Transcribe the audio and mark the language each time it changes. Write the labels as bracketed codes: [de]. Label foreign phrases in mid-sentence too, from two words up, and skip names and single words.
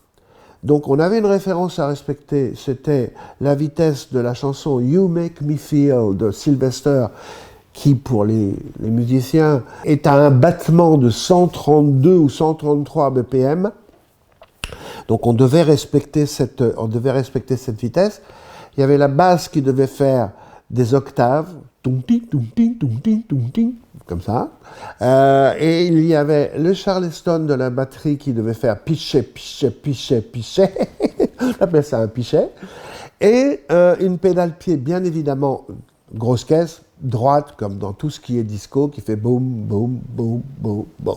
[fr] Donc on avait une référence à respecter, c'était la vitesse de la chanson You Make Me Feel de Sylvester, qui pour les musiciens est à un battement de 132 ou 133 BPM. Donc on devait respecter cette vitesse. Il y avait la basse qui devait faire des octaves, tung ting, tung ting, tung ting, tung ting, comme ça. Et il y avait le Charleston de la batterie qui devait faire pichet, pichet, pichet, pichet. On appelle ça un pichet. Et une pédale pied, bien évidemment, grosse caisse, droite, comme dans tout ce qui est disco, qui fait boum, boum, boum, boum, boum.